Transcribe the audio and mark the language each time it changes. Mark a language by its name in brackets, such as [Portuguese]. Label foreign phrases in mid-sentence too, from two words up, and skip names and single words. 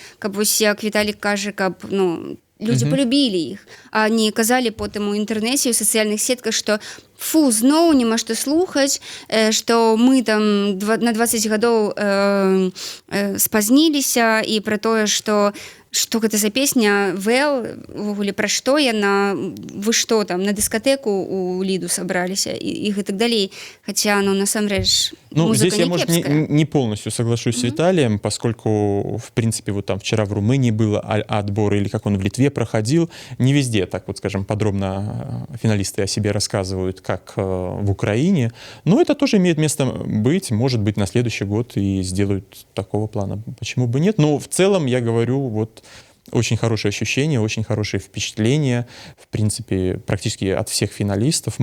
[Belarusian] Каб вось, як Віталік кажа, каб, ну, людзі полюбілі іх, а не казалі потым у інтэрнэце, у сацыяльных сетках, што фу, зноў няма што слухаць, што мы там на 20 гадоў спазніліся, і пра тое, што гэта за песня Вэл, увогуле пра што яна, вы што там на дыскатэку у Ліду сабраліся і гэтак далей. Хаця, ну, насамрэч, ну, музыка [Russian] здесь я, не может, [Belarusian] кепская. [Russian] не полностью соглашусь с Виталием, поскольку, в принципе, вот там вчера в Румынии был отбор, или как он в Литве проходил, не везде, так вот, скажем, подробно финалисты о себе рассказывают, как в Украине, но это тоже имеет место быть, может быть, на следующий год и сделают такого плана, почему бы нет, но в целом, я говорю, вот очень хорошие ощущения, очень хорошие впечатления, в принципе, практически от всех финалистов.